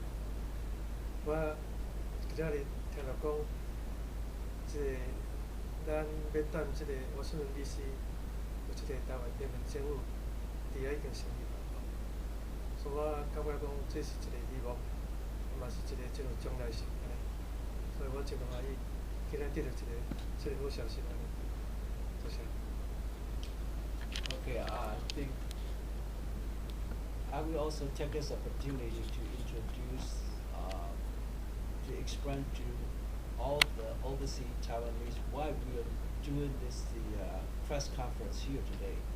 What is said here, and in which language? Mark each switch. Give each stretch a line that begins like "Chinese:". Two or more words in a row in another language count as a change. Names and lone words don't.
Min Nan Chinese: 我今仔日听到讲，咱要等这个华盛顿 DC 有这个台湾人民政府，伫遐已经成立了。所以我感觉讲，这是一个希望，嘛是一个这种将来性安尼。所以我真欢喜，今日得到这个好消息安尼。多谢。
English: Okay, I think I will also take this opportunity to introduce, to explain to all the overseas Taiwanese why we are doing this press conference here today.